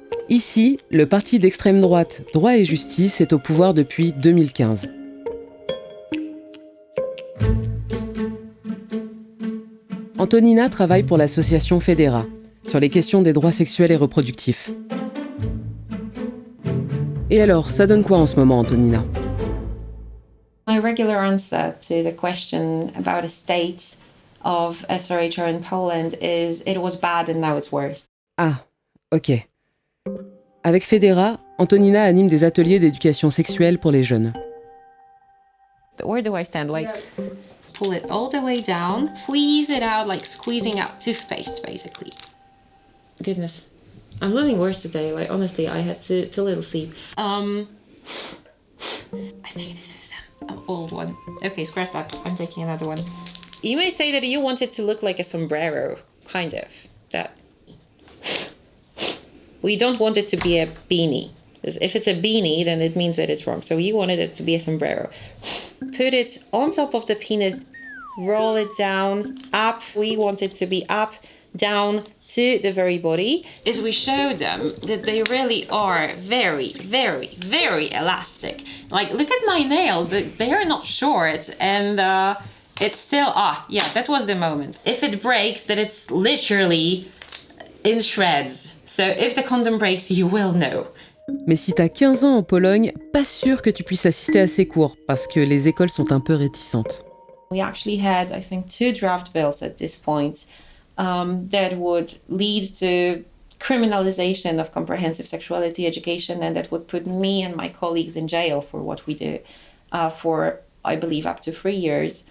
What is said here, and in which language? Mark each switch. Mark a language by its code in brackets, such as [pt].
[fr] Ici, le parti d'extrême droite Droit et Justice est au pouvoir depuis 2015. Antonina travaille pour l'association Federa, sur les questions des droits sexuels et reproductifs. Et alors, ça donne quoi en ce moment, Antonina? [en] My regular answer to the question about the state of SRHR in Poland is it was bad and now it's worse. [fr] Ah, ok. Avec Federa, Antonina anime des ateliers d'éducation sexuelle pour les jeunes. [en] Where do I stand? Like, pull it all the way down, squeeze it out, like squeezing out toothpaste, basically. Goodness. I'm losing words today. Like, honestly, I had too little sleep. I think this is an old one. Okay, scratch that. I'm taking another one. You may say that you want it to look like a sombrero, kind of. That. We don't want it to be a beanie. If it's a beanie, then it means that it's wrong. So you wanted it to be a sombrero. Put it on top of the penis, roll it down, up. We want it to be up, down, to the very body, is we show them that they really are very, very, very elastic. Like, look at my nails, they are not short, and it's still, yeah, that was the moment. If it breaks, then it's literally in shreds. So if the condom breaks, you will know. [fr] Mais si t'as 15 ans en Pologne, pas sûr que tu puisses assister à ces cours, parce que les écoles sont un peu réticentes. [en] We actually had, I think, 2 draft bills at this point that would lead to criminalization of comprehensive sexuality education, and that would put me and my colleagues in jail for what we do for, I believe, up to 3 years.